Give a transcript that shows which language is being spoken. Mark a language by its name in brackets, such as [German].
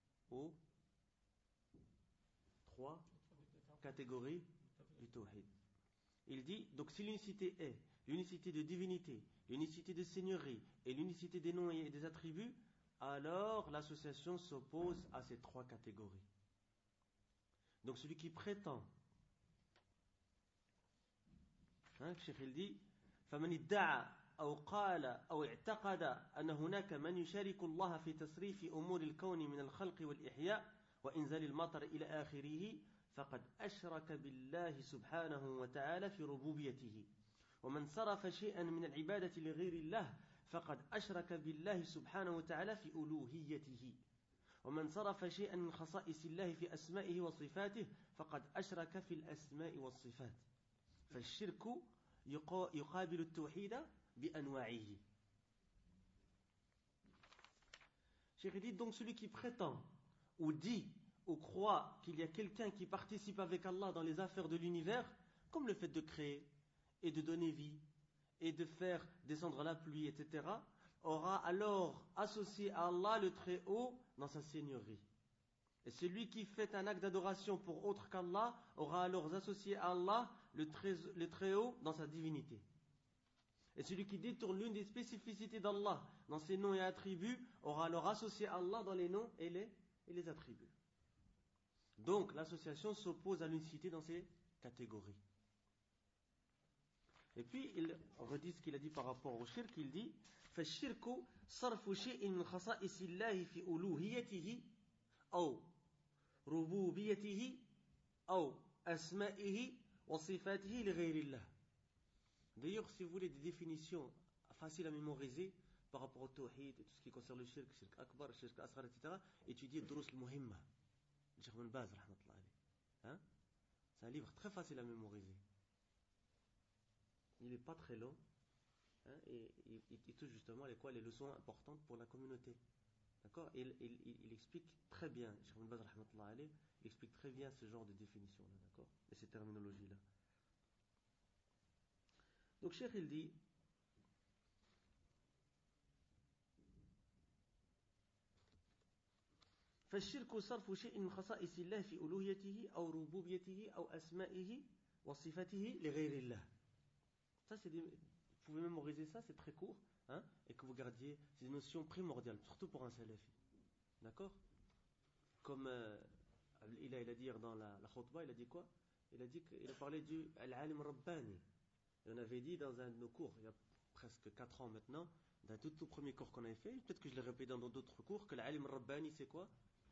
[French] Aux trois catégories du tawhid. Il dit, donc, si l'unicité est l'unicité de divinité, l'unicité de seigneurie et l'unicité des noms et des attributs, alors l'association s'oppose à ces trois catégories. Donc celui qui prétend, Cheikh il dit, [Arabic] فمن ادعى أو قال أو اعتقد أن هناك من يشارك الله في تصريف أمور الكون من الخلق والإحياء وإنزال المطر إلى آخره فقد أشرك بالله سبحانه وتعالى في ربوبيته ومن صرف شيئا من العبادة لغير الله فقد أشرك بالله سبحانه وتعالى في ألوهيته ومن صرف شيئا من خصائص الله في أسمائه وصفاته فقد أشرك في الأسماء والصفات فالشرك يقابل التوحيد بأنواعه. [French] شيخ dit donc celui qui prétend ou dit ou croit qu'il y a quelqu'un qui participe avec Allah dans les affaires de l'univers, comme le fait de créer et de donner vie et de faire descendre la pluie, etc., aura alors associé à Allah le Très-Haut dans sa seigneurie. Et celui qui fait un acte d'adoration pour autre qu'Allah aura alors associé à Allah le Très-Haut dans sa divinité. Et celui qui détourne l'une des spécificités d'Allah dans ses noms et attributs aura alors associé à Allah dans les noms et les attributs. Donc l'association s'oppose à l'unicité dans ces catégories. Et puis, il redit ce qu'il a dit par rapport au shirk. Il dit, [Arabic] فالشرك صرف شيء من خصائص الله في ألوهيته أو ربوبيته أو أسمائه وصفاته لغير الله. [French] D'ailleurs, si vous voulez des définitions faciles à mémoriser par rapport au tawhid et tout ce qui concerne le shirk, shirk akbar, shirk asghar, etc., étudiez Drus al-Muhimma, Cheikh Ibn Baz, rahmatullah alayh. C'est un livre très facile à mémoriser. Il n'est pas très long, et il touche justement les leçons importantes pour la communauté. D'accord ? Il explique très bien, Cheikh Ibn Baz rahmatullah alayh, il explique très bien ce genre de définition, d'accord ? Et ces terminologies-là. Donc, Cheikh, il dit, [Arabic] فَالشِّرْكُ صَرْفُ شَيْءٍ مِنْ خَصَائِصِ اللَّهِ فِي أُلُوهِيَتِهِ أَوْ رُبُوبِيَتِهِ أَوْ أَسْمَائِهِ وَصِفَتِهِ لِغَيْرِ اللَّهِ. [French] Ça, c'est des... Vous pouvez mémoriser ça, c'est très court, et que vous gardiez ces notions primordiales, surtout pour un salafi. D'accord ? Comme il a dit dans la khutbah, il a dit quoi ? Il a parlé du Al-Alim Rabbani. Et on avait dit dans un de nos cours, il y a presque 4 ans maintenant, dans tout premier cours qu'on avait fait, peut-être que je l'ai répété dans d'autres cours, que l'Alim Rabbani, c'est quoi ?